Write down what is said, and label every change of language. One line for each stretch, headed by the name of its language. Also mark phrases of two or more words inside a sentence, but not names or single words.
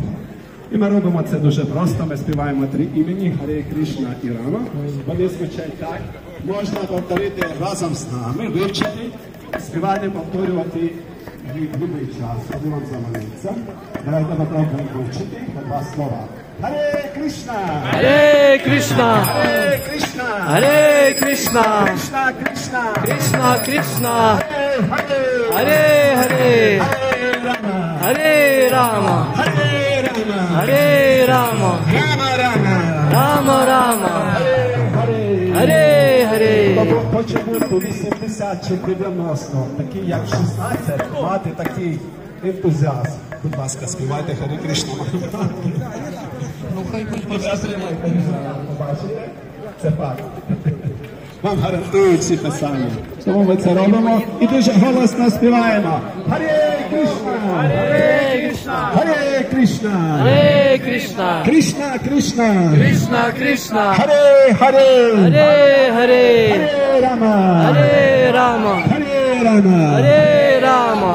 Ukrainian: І ми робимо це дуже просто, ми співаємо 3 імені Харе Кришна і Рама. Вони звучать так, можна повторити разом з нами, вивчити, співати, повторювати в будь-який час, коли вам заманеться. Давайте попробуємо вивчити по 2 слова. Харе Кришна! Харе Кришна! Харе Кришна! Харе Кришна! Кришна Кришна! Кришна Кришна! Харе Харе Харе! Харе Рама! Харе Рама! Харе Рама! Харе Рама! Рама Рама! Рама Рама! Харе Харе Харе! Хоче бути 80 чи 90, такий як 16, мати такий ентузіазм. Будь ласка, співайте Харе Кришна. Побачите? Це факт. Вам гарантують всі писання. Тому ми це робимо і дуже голосно співаємо. Харе Кришна! Харе Кришна! Харе Кришна! Харе Кришна! Кришна Кришна! Кришна Кришна! Харе Харе! Харе Харе! Харе Рама! Харе Рама! Харе Рама! Харе Рама!